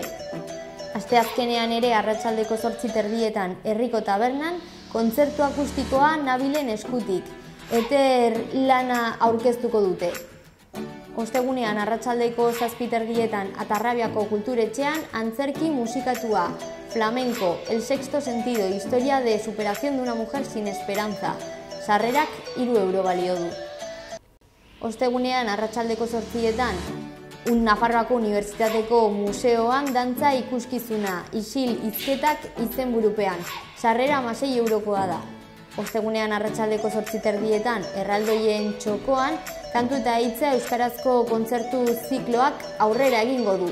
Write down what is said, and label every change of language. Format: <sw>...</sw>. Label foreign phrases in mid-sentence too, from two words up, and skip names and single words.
<eu>Asteazkenean ere arratsaldeko 8:30 herriko tabernan, kontzertu akustikoa Nabilen eskutik, Eter lana aurkeztuko dute. Ostegunean arratsaldeko 7:30 Atarrabiako kulturetxean antzerki musikatua,</eu> <es>flamenco, El sexto sentido, historia de superación de una mujer sin esperanza.</es> <eu>Sarrerak 3 euro balio du. Ostegunean arratsaldeko 8:00 Nafarroako Unibertsitateko museoan dantza ikuskizuna, Isil hizketak izenburupean. Sarrera 6 eurokoa da. Ostegunean arratsaldeko 8:30 Erraldoien txokoan kantu eta hitza euskarazko kontzertu zikloak aurrera egingo du.</eu>